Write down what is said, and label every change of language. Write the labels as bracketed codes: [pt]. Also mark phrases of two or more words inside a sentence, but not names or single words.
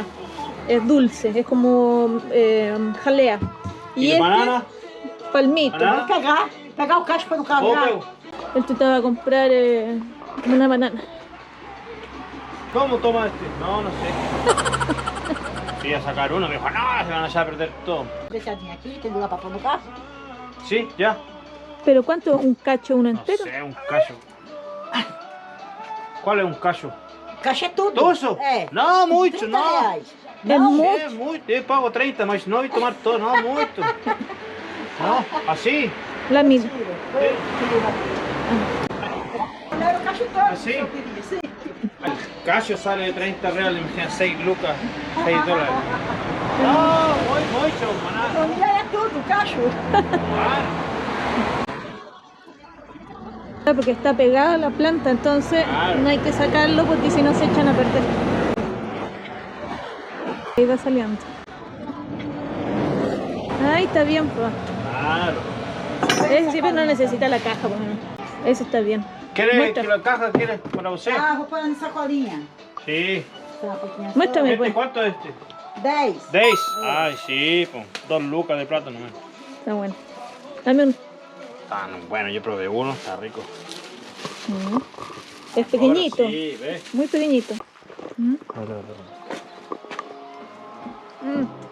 [es] Es dulce, es como jalea. ¿Y de este, banana? palmito. Banana? [pt] Pegar o casco no carro. [es] ¿Cómo? Él trataba de comprar una banana. ¿Cómo toma este? No, no sé. Fui a sacar uno, me dijo, no, se van a echar a perder todo. [pt] Deixadinho aqui, tem lugar pra pôr no carro? [es] ¿Sí? ¿Ya? ¿Pero cuánto? ¿Un cacho, uno No entero? sé, un callo. ¿Cuál es un callo? [pt] Caixa é tudo. [es] ¿Todo eso? [pt] É. [es] No, mucho, 30 no. reais. Es No, mucho. sí, mucho. Yo pago 30, mas no voy a tomar todo, no, mucho. No, así. La misma. [pt] Não era o caixa todo. Assim? Eu queria, sim. [es] El callo sale de 30 reales, imagina 6 lucas, 6 dólares. No, mucho, maná. [pt] Pra mim é tudo, o cacho. [es] Porque está pegada la planta, entonces Claro. no hay que sacarlo porque si no se echan a perder. Ahí va saliendo. Ahí está bien, pues. Claro. Ese siempre no necesita la caja, pues. Ese está bien. ¿Quieres Muestra. que la caja quieres para usted? [pt] Ah, vou pôr na sacolinha. [es] Sí. [pt] Tá, pouquinho [es] Muéstrame, ¿Este pues. cuánto es este? 10. 10. Ay, sí, pues 2 lucas de plata nomás. Está bueno. Dame un. Bueno, yo probé uno, está rico. Es pequeñito, Ahora sí, ¿ves? muy pequeñito. Mm. Mm.